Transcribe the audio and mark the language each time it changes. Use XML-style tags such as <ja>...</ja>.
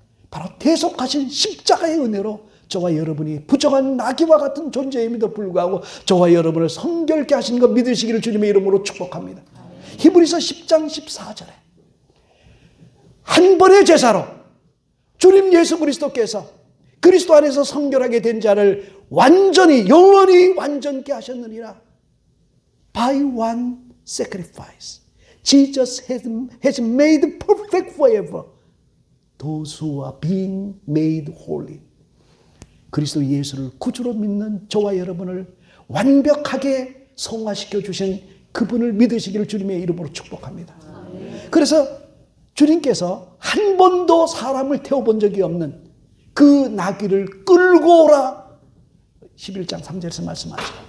<ko>바로 대속하신 십자가의 은혜로 저와 여러분이 부정한 나귀와 같은 존재임에도 불구하고 저와 여러분을 성결케 하신 것 믿으시기를 주님의 이름으로 축복합니다. 히브리서 10장 14절에 한 번의 제사로 주님 예수 그리스도께서 그리스도 안에서 성결하게 된 자를 완전히 영원히 완전케 하셨느니라.</ko> <en>By one sacrifice, Jesus has made perfect forever those who are being made holy.</en> <ko>그리스도 예수를 구주로 믿는 저와 여러분을 완벽하게 성화시켜 주신 그분을 믿으시기를 주님의 이름으로 축복합니다. 그래서 주님께서 한 번도 사람을 태워본 적이 없는 그 나귀를 끌고 오라 11장 3절에서 말씀하죠.</ko>